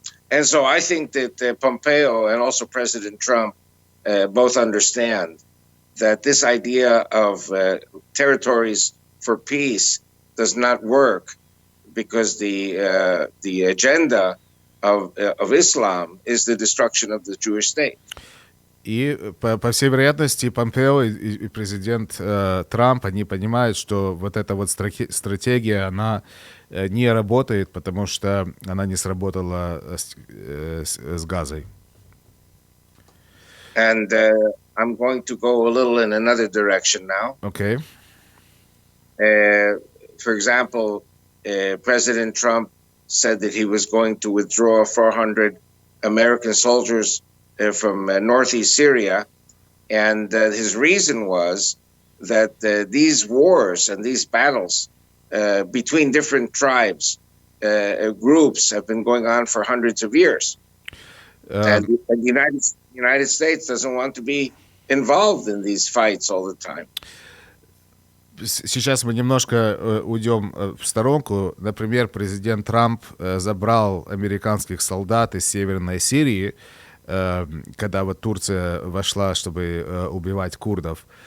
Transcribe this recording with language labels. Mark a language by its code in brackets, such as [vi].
[en] And so I think that Pompeo and also President Trump both understand that this idea of territories for peace does not work, because the agenda of Islam is the destruction of the Jewish state. [ru] И, по всей вероятности, Помпео и президент Трамп, они понимают, что вот эта вот стратегия, она не работает, потому что она не сработала с Газой. [en] And I'm going to go a little in another direction now. Okay. For example, President Trump said that he was going to withdraw 400 American soldiers from northeast Syria, and his reason was that these wars and these battles between different tribes, groups, have been going on for hundreds of years, and the United States doesn't want to be involved in these fights all the time. [ru] Сейчас мы немножко уйдем в сторонку. Например, президент Трамп забрал американских солдат из Северной Сирии, когда вот Турция вошла, чтобы убивать курдов.